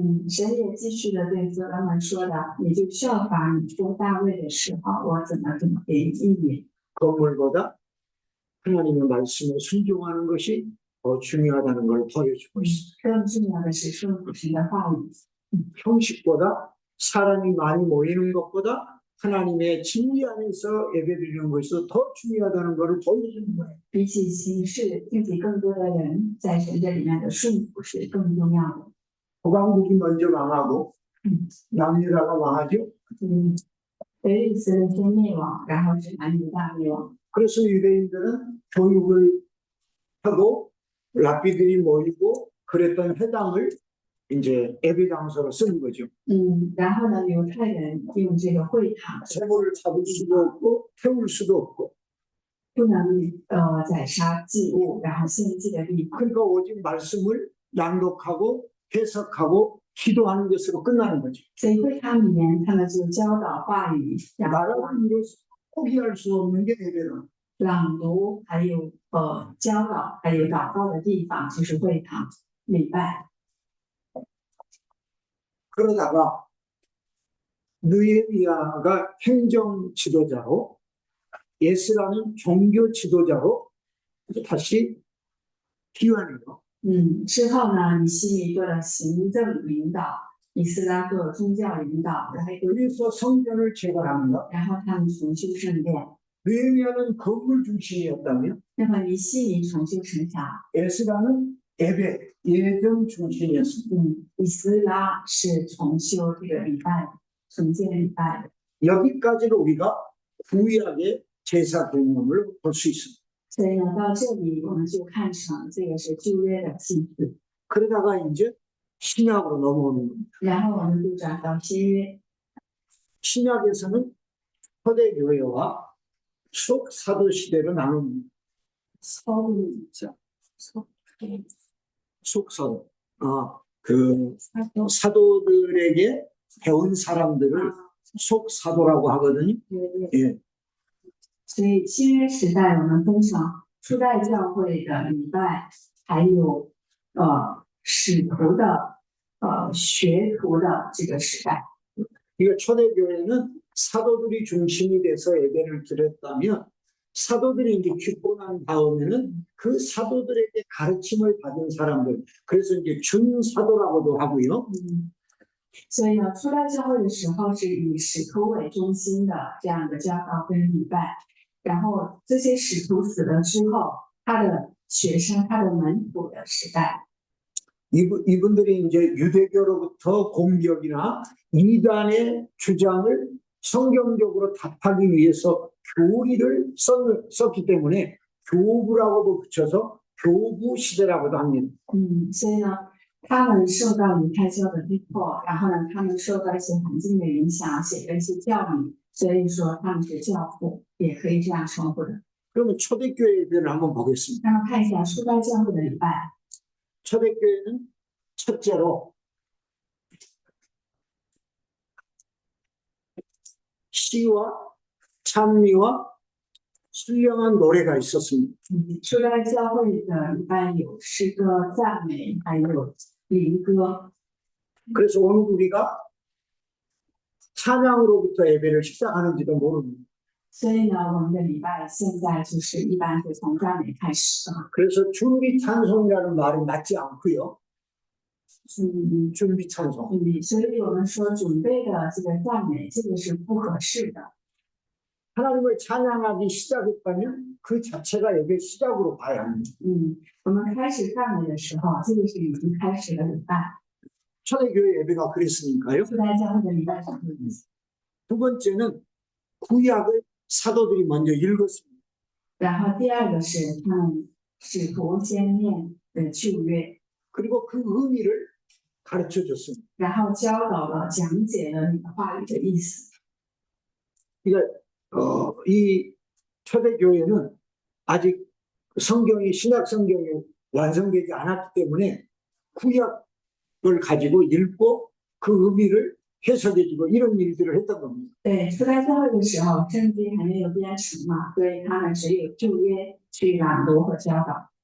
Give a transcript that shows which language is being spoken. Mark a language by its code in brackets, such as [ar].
[zh] 神也继续的对所罗门说的，你就效法你做大卫的时候，我怎么给你应允。 [ko] 건물보다 하나님의 말씀에 순종하는 것이 더 중요하다는 걸 보여주고 있습니다. [zh] 更重要的是顺服神的话语， [ko] 형식보다 사람이 많이 모이는 것보다 하나님의 진리 안에서 예배드리는 것이 더 중요하다는 것을 보여주는 거예요. [zh] 比起形式，自己更多的人在神这里面的顺服是更重要的。 [ko] 북왕국이 먼저 망하고 남유다가 망하죠. [zh] 北以色列先灭亡，然后是南犹大灭亡。 [ko] 그래서 유대인들은 교육을 하고 랍비들이 모이고 그랬던 회당을 이제 예배 장소로 쓰는 거죠. [zh] 然后呢，犹太人用这个会堂 [ko] 세모를 잡을 수도 없고 태울 수도 없고 [zh] 不能宰杀祭物，然后献祭的地方。 [ko] 그러니까 오직 말씀을 낭독하고 해석하고 기도하는 것으로 끝나는 거죠. [zh] 所以会堂里面，他们就教导话语、然后 [ko] 나라를 이루어서 포기할 수 없는 게 예배다. [zh] 朗读，还有教导，还有祷告的地方，就是会堂礼拜。 [ko] 그러다가 느헤미야가 행정 지도자로 예스라는 종교 지도자로 다시 기환해요. [zh] 之后呢，以西米做了行政领导，以斯拉做宗教领导， [ko] 그래서 성전을 재건합니다. [zh] 然后他们重修圣殿。 [ko] 느헤미야는 건물 중심이었다면 [zh] 那么以西米重修城墙， [ko] 에스라는 예배, 예전 중심이었습니다. [zh] 以斯拉是重修这个礼拜，重建礼拜的。 [ko] 여기까지는 우리가 구약의 제사 개념을 볼 수 있습니다. [zh] 所以呢，到这里我们就看成这个是旧约的祭祀， [ko] 그러다가 이제 신약으로 넘어오는 겁니다. [zh] 然后我们就转到新约。 [ko] 신약에서는 초대교회와 속사도 시대로 나눕니다. 收入 속사도. 그 사도들에게 배운 사람들을 속사도라고 하거든요. 예. [zh] 所以新约时代我们分成初代教会的礼拜，还有使徒的学徒的这个时代。 [ko] 이거 초대교회는 사도들이 중심이 돼서 예배를 드렸다면 사도들이 이제 죽고 난 다음에는 그 사도들에게 가르침을 받은 사람들, 그래서 이제 준사도라고도 하고요. [zh] 所以呢，初代教会的时候是以使徒为中心的这样的教导跟礼拜，然后这些使徒死了之后，他的学生、他的门徒的时代。 [ko] 이분들이 이제 유대교로부터 공격이나 이단의 주장을 성경적으로 답하기 위해서 교리를 썼기 때문에 교부라고도 붙여서 교부 시대라고도 합니다. [zh] 所以呢，他们受到犹太教的逼迫，然后呢，他们受到一些环境的影响，写了一些教理，所以说他们是教父，也可以这样称呼的。 [ko] 그러면 초대교회를 한번 보겠습니다. [zh] 那么看一下初代教会的礼拜。 [ko] 초대교회는 첫째로 시와 찬미와 신령한 노래가 있었습니다. [zh] 初代教会的礼拜有诗歌、赞美，还有灵歌。 [ko] 그래서 오늘 우리가 찬양으로부터 예배를 시작하는지도 모릅니다. [zh] 所以呢，我们的礼拜现在就是一般是从赞美开始。 [ko] 그래서 준비 찬송이라는 말이 맞지 않고요. 준비 찬송. [zh] 所以我们说准备的这个赞美，这个是不合适的。 [ko] 하나님을 찬양하기 시작했다면 그 자체가 예배 시작으로 봐야 합니다. [zh] 我们开始赞美的时候，这个是已经开始了礼拜。 [ko] 초대교회 예배가 그랬으니까요. [zh] 初代教会的礼拜是这个意思。 [ko] 두 번째는 구약을 사도들이 먼저 읽었습니다. [zh] 然后第二个是他们使徒先念的旧约， [ko] 그리고 그 의미를 가르쳐 줬습니다. [zh] 然后教导了、讲解了你的话语的意思。 [ko] 그러니까 이 초대교회는 아직 성경이 신약 성경이 완성되지 않았기 때문에 구약을 가지고 읽고 그 의미를 해석해주고 이런 일들을 했던 겁니다. [zh] 对，初代教会的时候，圣经还没有编成嘛，所以他们只有旧约去朗读和教导。